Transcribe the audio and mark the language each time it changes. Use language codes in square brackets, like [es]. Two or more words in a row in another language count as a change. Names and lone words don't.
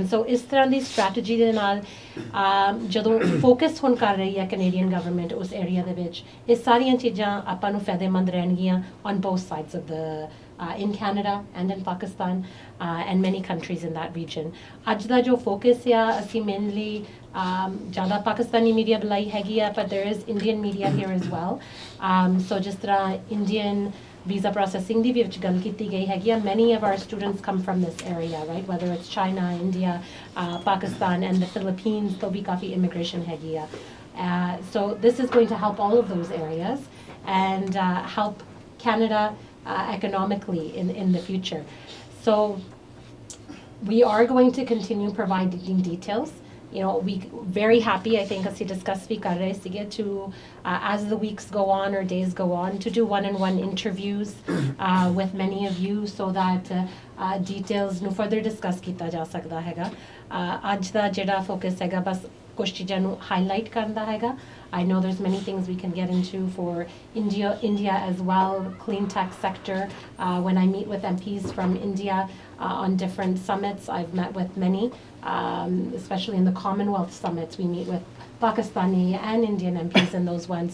[pa] So is ਤਰ੍ਹਾਂ ਦੀ strategy ਦੇ ਨਾਲ ਜਦੋਂ focus ਹੁਣ ਕਰ ਰਹੀ ਹੈ [en] Canadian government [pa] ਉਸ area ਦੇ ਵਿੱਚ ਇਹ ਸਾਰੀਆਂ ਚੀਜ਼ਾਂ ਆਪਾਂ ਨੂੰ ਫਾਇਦੇਮੰਦ ਰਹਿਣਗੀਆਂ [en] on both sides of the in Canada and in Pakistan and many countries in that region. [pa] ਅੱਜ ਦਾ ਜੋ focus ਆ ਅਸੀਂ mainly ਜ਼ਿਆਦਾ ਪਾਕਿਸਤਾਨੀ media ਬੁਲਾਈ ਹੈਗੀ ਆ [en] but there is Indian media here as well. So [pa] ਜਿਸ ਤਰ੍ਹਾਂ [en] Indian visa processing [pa] ਦੀ ਵਿੱਚ ਗੱਲ ਕੀਤੀ ਗਈ ਹੈਗੀ ਆ [en] many of our students come from this area, right? Whether it's China, India, Pakistan and the Philippines [pa] ਤੋਂ ਵੀ ਕਾਫੀ [en] immigration [pa] ਹੈਗੀ ਆ. [en] So this is going to help all of those areas and help Canada economically in the future. So we are going to continue providing details. You know, we very happy, I think, as we discussed, we get to, as the weeks go on or days go on, to do one-on-one interviews with many of you so that details nu further discuss [pa] ਕੀਤਾ ਜਾ ਸਕਦਾ ਹੈਗਾ. ਅੱਜ ਦਾ ਜਿਹੜਾ focus ਹੈਗਾ ਬੱਸ ਕੁਝ ਚੀਜ਼ਾਂ ਨੂੰ highlight ਕਰਨਾ ਹੈਗਾ. [en] I know there's many things we can get into for India as well, clean tech sector. When I meet with MPs from India on different summits, I've met with many, especially in the Commonwealth summits. We meet with Pakistani and Indian MPs in those ones.